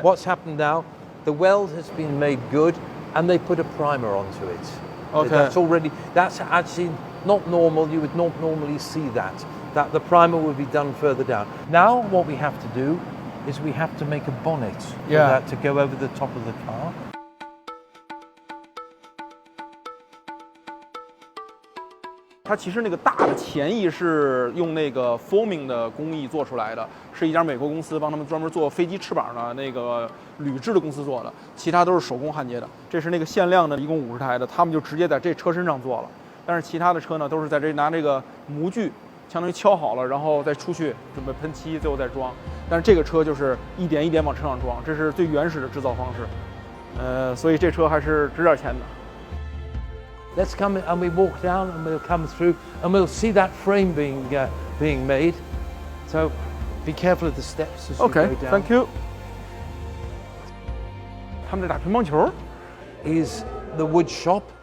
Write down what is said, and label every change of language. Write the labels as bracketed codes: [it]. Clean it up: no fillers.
[en] what's happened now, the weld has been made good and they put a primer onto it. Okay. That's actually not normal. You would not normally see that the primer would be done further down. Now, what we have to do is we have to make a bonnet for that to go over the top of the car. [zh] 它其实那个大的前翼是用那个 foaming 的工艺做出来的，是一家美国公司帮他们专门做飞机翅膀的那个铝制的公司做的，其他都是手工焊接的。这是那个限量的，一共50台的，他们就直接在这车身上做了。但是其他的车呢，都是在这拿这个模具，相当于敲好了，然后再出去准备喷漆，最后再装。但是这个车就是一点一点往车上装，这是最原始的制造方式。所以这车还是值点钱的。 [en] Let's come in and we walk down and we'll come through and we'll see that frame being made. So be careful of the steps as you OK, go down. thank you. [zh] 他们在打乒乓球。 [en] Is the wood shop.